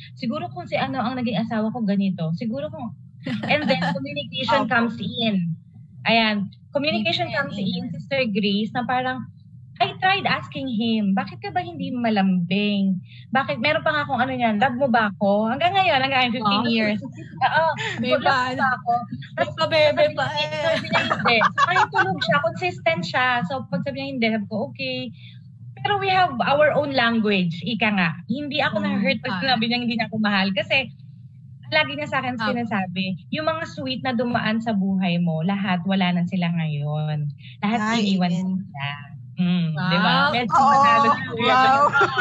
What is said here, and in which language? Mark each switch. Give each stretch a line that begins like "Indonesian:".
Filipino: Siguro kung ang naging asawa ko ganito.
English: And then communication comes in.
Filipino: Ayan.
English: Communication comes in, Sister Grace, na parang, I tried asking him,
Filipino: bakit ka ba hindi malambing? Bakit? Meron pa nga akong love mo ba ako? Hanggang ngayon, hanggang 15 years. Love mo ba ako? Tapos bebe pa sabi niya hindi. So, kahit tulog siya, consistent siya. So, pag sabi niya hindi, sabi ko, okay.
English: Pero we have our own language.
Filipino: Ika nga. Hindi ako na-hurt pag sinabi niya hindi na ako mahal. Kasi lagi niya sa akin sinasabi, yung mga sweet na dumaan sa buhay mo, lahat wala na sila ngayon. Lahat iniwan sila. Diba? Medyo masyado na weird.